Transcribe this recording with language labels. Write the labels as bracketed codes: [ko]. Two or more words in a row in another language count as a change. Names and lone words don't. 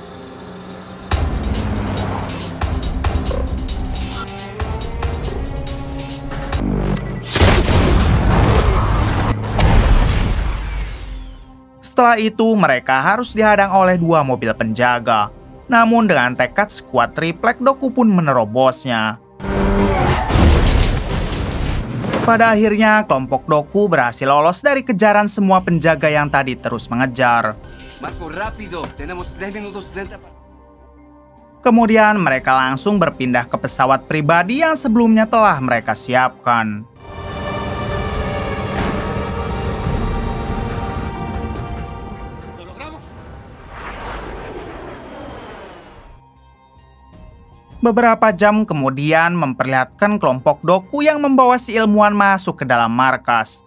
[id] Setelah itu, mereka harus dihadang oleh 2 mobil penjaga. Namun dengan tekad skuad triplek, Doku pun menerobosnya. Pada akhirnya, kelompok Doku berhasil lolos dari kejaran semua penjaga yang tadi terus mengejar. [es] Marco, rápido. Tenemos 3 minutos 30. [id] Kemudian mereka langsung berpindah ke pesawat pribadi yang sebelumnya telah mereka siapkan. Beberapa jam kemudian memperlihatkan kelompok Doku yang membawa si ilmuwan masuk ke dalam markas.